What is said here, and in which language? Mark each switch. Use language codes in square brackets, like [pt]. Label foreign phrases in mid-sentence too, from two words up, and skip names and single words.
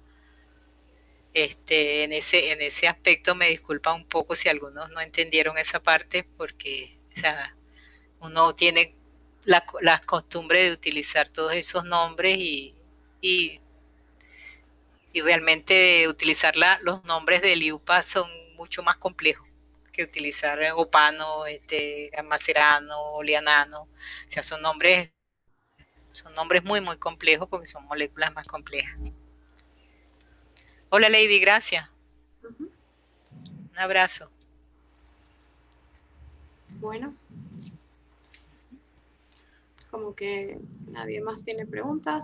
[es] en ese aspecto me disculpa un poco si algunos no entendieron esa parte, porque o sea, uno tiene la costumbre de utilizar todos esos nombres y realmente utilizar los nombres del IUPAC son mucho más complejos que utilizar opano, macerano, lianano. O sea, son nombres muy complejos porque son moléculas más complejas. Hola Lady, gracias. Un abrazo. Bueno, como que nadie más tiene preguntas.